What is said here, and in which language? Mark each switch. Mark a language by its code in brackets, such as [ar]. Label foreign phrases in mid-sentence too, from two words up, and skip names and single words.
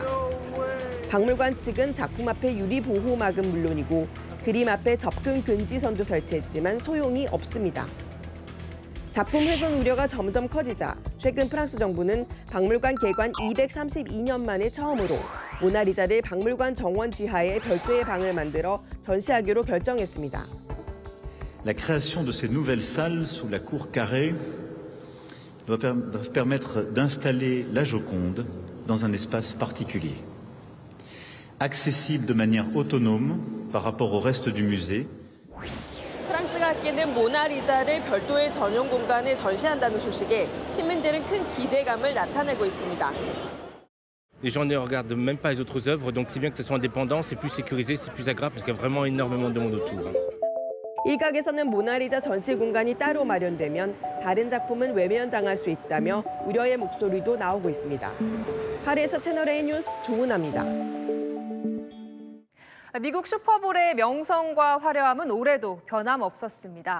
[ko] 박물관 측은 작품 앞에 유리 보호막은 물론이고 그림 앞에 접근 금지선도 설치했지만 소용이 없습니다. 작품 훼손 우려가 점점 커지자 최근 프랑스 정부는 박물관 개관 232년 만에 처음으로 모나리자를 박물관 정원 지하에 별도의 방을 만들어 전시하기로 결정했습니다. [fr] La création de ces nouvelles salles sous la cour carrée doivent permettre d'installer la Joconde dans un espace particulier, accessible de manière autonome par rapport au reste du musée. [ko] 프랑스가 아끼는 모나리자를 별도의 전용 공간에 전시한다는 소식에 시민들은 큰 기대감을 나타내고 있습니다. [fr] Les gens ne regardent même pas les autres œuvres, donc c'est bien que ce soit indépendant, c'est plus sécurisé, c'est plus agréable parce qu'il y a vraiment énormément de monde autour. [ko] 일각에서는 모나리자 전시 공간이 따로 마련되면 다른 작품은 외면당할 수 있다며 우려의 목소리도 나오고 있습니다. 파리에서 채널A 뉴스 조은아입니다. 미국 슈퍼볼의 명성과 화려함은 올해도 변함없었습니다.